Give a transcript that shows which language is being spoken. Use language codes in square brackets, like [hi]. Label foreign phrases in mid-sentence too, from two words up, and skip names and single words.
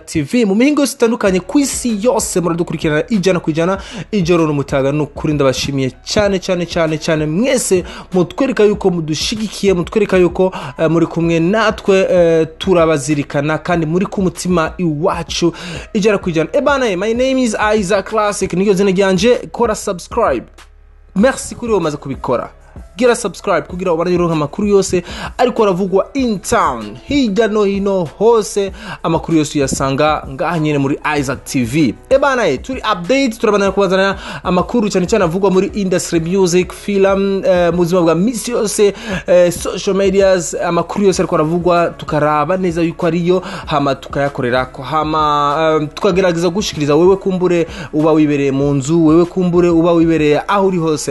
[rn] TV mu mihingo zitandukanye kwisi yose muradukurikirana ijana kwijana ijoro n'umutaga no kuri ndabashimiye cyane mwese mutwereka yuko mudushigikiye mutwereka yuko muri kumwe natwe turabazirikana kandi muri ku mutima iwacu ijana kwijana. [en] My name is [rn] Isaac Classic niyo zina ryanje, kora subscribe. Merci kuri umaze kubikora. Gira subscribe kugira ubane rero amakuru yose ariko aravugwa [en] in town [rn] hirya no hino hose, amakuru yose yasanga ngaha nyene muri Isaac TV. Turi update turabana kubazana amakuru cyane avugwa muri [en] industry, music, film, [rn] muzima bwa misi yose, [en] social medias, [rn] amakuru yose ariko aravugwa tukaraba neza yuko ariyo hama tukayakorerako hama tukagerageza gushikiriza wewe kumbure uba wibereye mu nzu, wewe kumbure uba wibereye aho uri hose.